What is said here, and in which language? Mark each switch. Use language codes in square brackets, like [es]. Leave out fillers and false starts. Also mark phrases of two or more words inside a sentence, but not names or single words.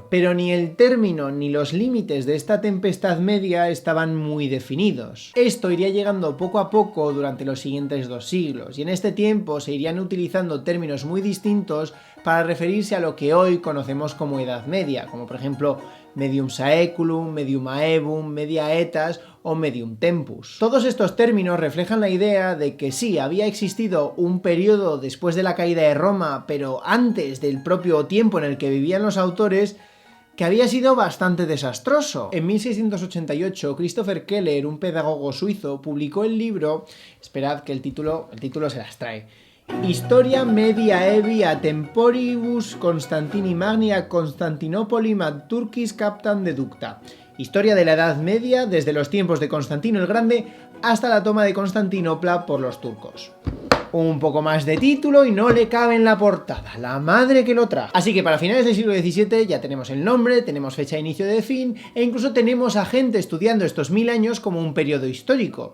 [es] Pero ni el término ni los límites de esta tempestad media estaban muy definidos. Esto iría llegando poco a poco durante los siguientes 2 siglos, y en este tiempo se irían utilizando términos muy distintos para referirse a lo que hoy conocemos como Edad Media, como por ejemplo [la] Medium Saeculum, Medium Aevum, Media Aetas [es] o [la] Medium Tempus. [es] Todos estos términos reflejan la idea de que sí, había existido un periodo después de la caída de Roma, pero antes del propio tiempo en el que vivían los autores, que había sido bastante desastroso. En 1688, Christopher Keller, un pedagogo suizo, publicó el libro, esperad que el título se las trae, Historia Mediaevi a Temporibus Constantini Magni a Constantinopolis ad Turcis Captam Deducta. Historia de la Edad Media desde los tiempos de Constantino el Grande hasta la toma de Constantinopla por los turcos. Un poco más de título y no le cabe en la portada, la madre que lo trajo. Así que para finales del siglo XVII ya tenemos el nombre, tenemos fecha de inicio de fin e incluso tenemos a gente estudiando estos 1000 años como un periodo histórico.